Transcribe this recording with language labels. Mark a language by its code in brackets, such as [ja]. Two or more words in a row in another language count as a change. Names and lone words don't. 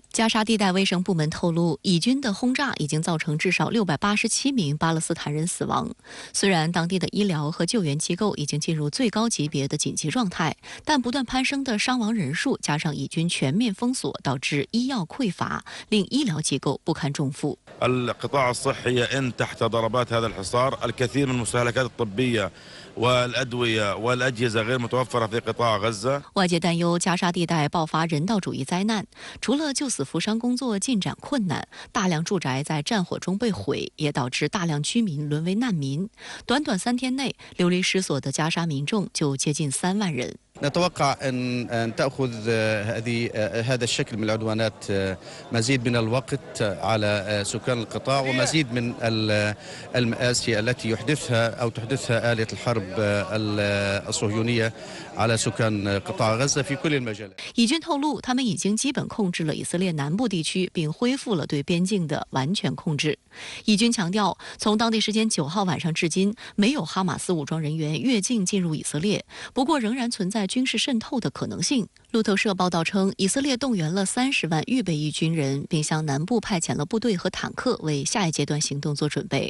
[zh] 加沙地带卫生部门透露，以军的轰炸已经造成至少687名巴勒斯坦人死亡。虽然当地的医疗和救援机构已经进入最高级别的紧急状态，但不断攀升的伤亡人数加上以军全面封锁，导致医药匮乏，令医疗机构不堪重负。 [ar] القطاع الصحي يئن تحت ضربات هذا الحصار، الكثير من المستهلكات الطبية والأدوية والأجهزة غير متوفرة في قطاع غزة。 [zh] 外界担忧加沙地带爆发人道主义灾难，除了救死扶伤工作进展困难，大量住宅在战火中被毁，也导致大量居民沦为难民。短短3天内，流离失所的加沙民众就接近3万人。 [ar] نتوقع أن تأخذ هذا الشكل من العدوانات مزيد من الوقت على سكان القطاع ومزيد من المآسي التي تحدثها آلة الحرب الصهيونية على سكان قطاع غزة في كل المجالات。 [zh] 以军透露，他们已经基本控制了以色列南部地区，并恢复了对边境的完全控制。以军强调，从当地时间9号晚上至今，没有哈马斯武装人员越境进入以色列，不过仍然存在军事渗透的可能性。路透社报道称，以色列动员了30万预备役军人，并向南部派遣了部队和坦克，为下一阶段行动做准备。